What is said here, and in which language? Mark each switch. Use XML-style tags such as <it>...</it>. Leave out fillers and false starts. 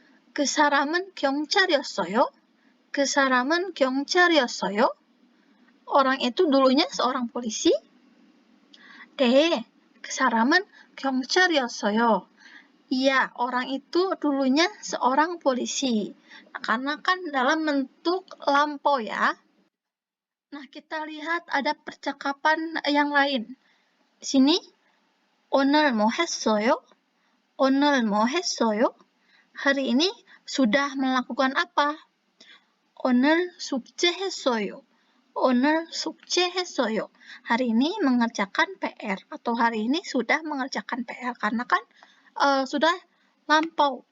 <ko>그 사람은 경찰이었어요. 그 사람은 경찰이었어요.</ko> <id>Orang itu dulunya seorang polisi.</id> <ko>네, 그 사람은 경찰이었어요.</ko> <id>Iya, orang itu dulunya seorang polisi. Nah, karena kan dalam bentuk lampau ya. Nah, kita lihat ada percakapan yang lain. Di sini,</id> <ko>오늘 뭐 했어요? 오늘 뭐 했어요?</ko> <id>Hari ini sudah melakukan apa?</id> <ko>오늘 숙제했어요. 오늘 숙제했어요.</ko> <id>Hari ini mengerjakan PR atau hari ini sudah mengerjakan PR karena kan sudah lampau.</id>